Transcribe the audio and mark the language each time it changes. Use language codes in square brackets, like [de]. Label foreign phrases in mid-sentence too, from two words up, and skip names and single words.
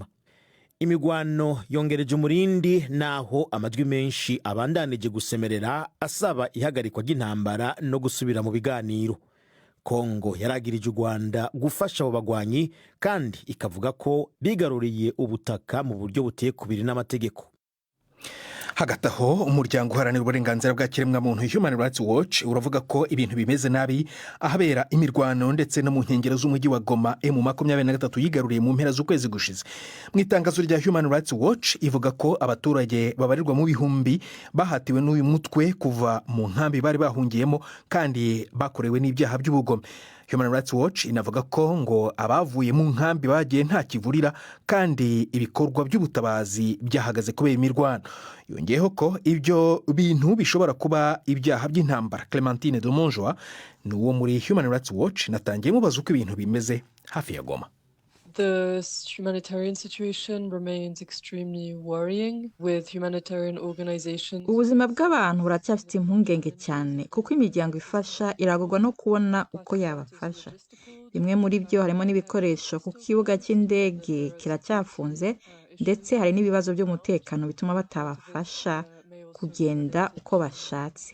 [rn] Imigwano yongereje umurindi naho amajwi menshi abandanije gusemerera asaba ihagarikwa ry'intambara no gusubira mu biganiro. Kongo yaragirije u Rwanda gufasha abo bagwanyi kandi ikavuga ko bigaruriye ubutaka mu buryo buteye kubiri n'amategeko. [rw] Hagati aho umuryango uharanira uburenganzira bwa kiremwamuntu Human Rights Watch uravuga ko ibintu bimeze nabi ahabera imirwano ndetse no mu nkengero z'umujyi wa Goma M23 yigaruriye mu mpera z'ukwezi gushize. Mu itangazo rya Human Rights Watch ivuga ko abaturage babarirwa mu bihumbi bahatiwe n'uyu mutwe kuva mu nkambi bari bahungiyemo kandi bakorewe n'ibyaha by'ubugome. Human Rights Watch inavuga ko ngo abavuye mu nkambi bagiye nta kivurira kandi ibikorwa by'ubutabazi byahagaze kubera imirwano. Yongeyeho ko ibyo bintu bishobora kuba ibyaha by'intambara. Clementine Domonjoa n'uwo muri Human Rights Watch natangiye mubaza uko ibintu bimeze hafi ya Goma. [en] The humanitarian situation remains extremely worrying, with humanitarian organizations. [rw] ubuzima bw'abantu buracyafite impungenge cyane kuko imiryango ifasha iragorwa no kubona uko yabafasha. Bimwe muri byo harimo n'ibikoresho kuko ikibuga cy'indege kiracyafunze ndetse hari n'ibibazo by'umutekano bituma batabafasha kugenda uko bashatse.